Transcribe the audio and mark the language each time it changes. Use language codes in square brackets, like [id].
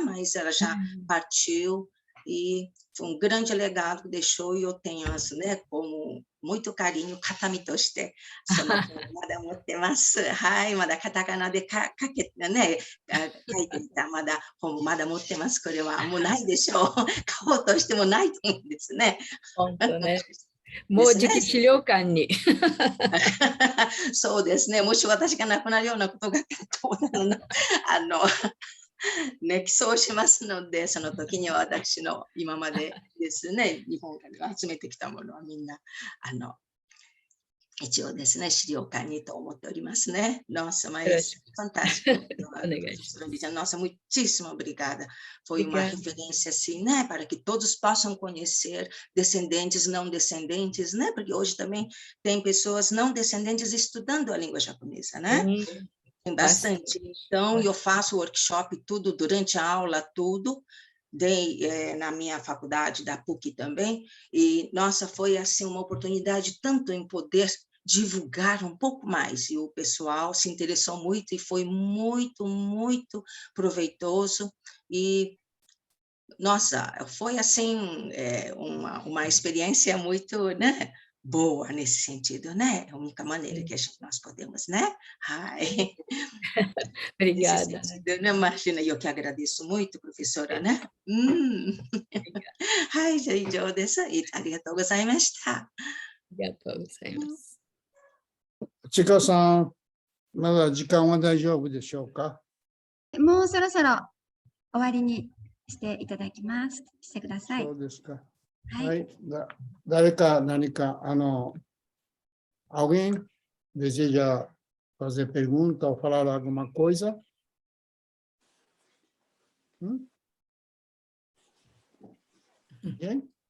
[pt] Mas ela já partiu. E foi um grande legado que deixou, e eu tenho, né, como muito carinho, [ja] katami to shite, mada mottemasu, [pt] mada katakana de kakete, né, kaite ita, mada mottemasu, [ja] これはもうないでしょう、買おうとしてもないと思うんですね。本当ね。もうじき資料館に。そうですね、もし私が亡くなるようなことがあったら、ね、寄贈しますので、その時には私の今までですね、日本から集めてきたものはみんな、一応ですね、資料館にと思っておりますね。 [pt] Nossa, mas fantástico. Nossa, muitíssimo obrigada. Foi uma referência assim, né, para que todos possam conhecer descendentes, não descendentes, né, porque hoje também tem pessoas não descendentes estudando a língua japonesa, né? Tem bastante. Então, eu faço workshop, tudo, durante a aula, tudo. Dei na minha faculdade, da PUC também. E, nossa, foi, assim, uma oportunidade tanto em poder divulgar um pouco mais, e o pessoal se interessou muito, e foi muito, muito proveitoso, e, nossa, foi, assim, uma experiência muito, né, boa nesse sentido, né, é a única maneira que nós podemos, né, ai, nesse Obrigada. sentido, né, imagina, eu que agradeço muito, professora, né, [ja] はい、じゃあ以上です。ありがとうございました。ありがとうございます。ちかさん、まだ時間は大丈夫でしょうか？もうそろそろ終わりにしていただきます。してください。そうですか。はい。はい。誰か何か, [pt] alguém deseja fazer pergunta ou falar alguma coisa? Ninguém?